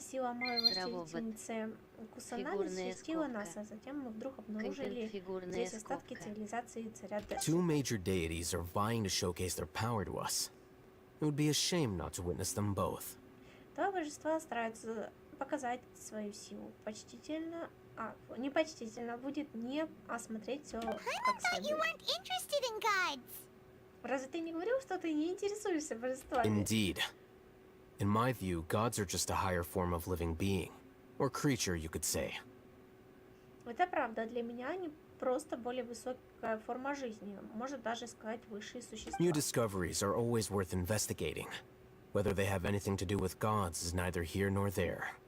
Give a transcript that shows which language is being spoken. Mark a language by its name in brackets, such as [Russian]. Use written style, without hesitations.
[Russian] Сила моей властительницы Кусанаги защитила нас, а затем мы вдруг обнаружили здесь остатки цивилизации царя Дэши. [English] Two major deities are vying to showcase their power to us. It would be a shame not to witness them both. [Russian] Два божества стараются показать свою силу. Почтительно, непочтительно будет не осмотреть все как следует. Разве ты не говорил, что ты не интересуешься божествами? [English] Indeed. In my view, gods are just a higher form of living being. Or creature, you could say. [Russian] Это правда. Для меня они просто более высокая форма жизни. Может даже сказать высшие существа. [English] New discoveries are always worth investigating. Whether they have anything to do with gods is neither here nor there.